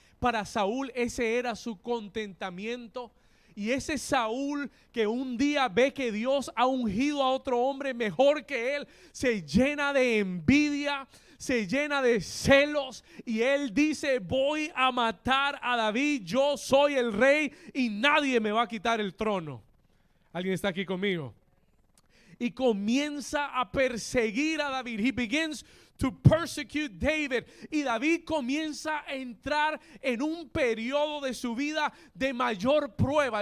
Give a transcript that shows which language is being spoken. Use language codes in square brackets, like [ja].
[es] Para Saúl ese era su contentamiento. Y ese Saúl que un día ve que Dios ha ungido a otro hombre mejor que él, se llena de envidia, se llena de celos y él dice: voy a matar a David, yo soy el rey y nadie me va a quitar el trono. ¿Alguien está aquí conmigo? Y comienza a perseguir a David. [en] He begins to persecute David. [es] Y David comienza a entrar en un periodo de su vida de mayor prueba.